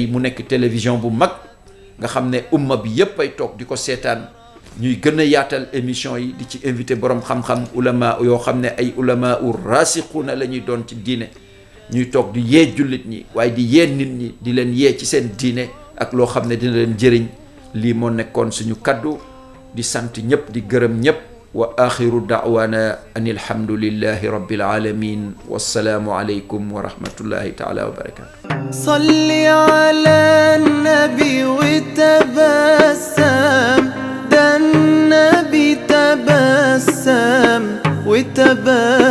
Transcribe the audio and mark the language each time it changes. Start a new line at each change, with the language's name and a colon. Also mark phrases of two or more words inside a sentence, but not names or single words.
Wolof: mu nekk télévision bu mag nga xam ne umma bi yëpp ay toog di ko seetaan ñuy gën a yaatal émission yi di ci invité borom xam-xam ulama yoo xam ne ay ulama u rasiquuna la ñuy doon ci diine ñuy toog di yee jullit ñi waaye di yee nit ñi di leen yee ci seen diine ak loo xam ne dina leen jëriñ lii moo nekkoon suñu kaddu di sant ñëpp di gërëm ñëpp
Arabic: وآخر دعوانا أن الحمد لله رب العالمين والسلام عليكم ورحمة الله تعالى وبركاته صلّ على النبي وتبسّم دان النبي تبسّم وتبسّم